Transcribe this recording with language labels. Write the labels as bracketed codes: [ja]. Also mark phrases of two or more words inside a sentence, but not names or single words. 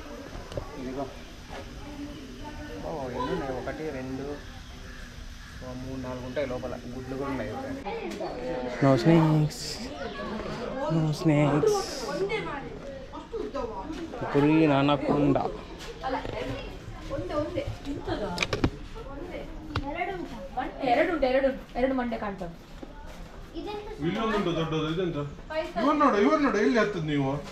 [te] ఇదిగో ఎన్ని ఉన్నాయి, 1 2 3 4 ఉంటాయి లోపల, గుడ్లు కూడా ఉన్నాయి. [en] No snakes, no snakes. Green anaconda. [kn] ಎರಡು ಮಂಡೆ ಕಾಣ್ತವೆ. ಇಲ್ಲೊಂದು ದೊಡ್ಡದು ಇದೆಂತ ಇವ್ರು ನೋಡಿ ಎಲ್ಲಿ ಹತ್ತದ ನೀವು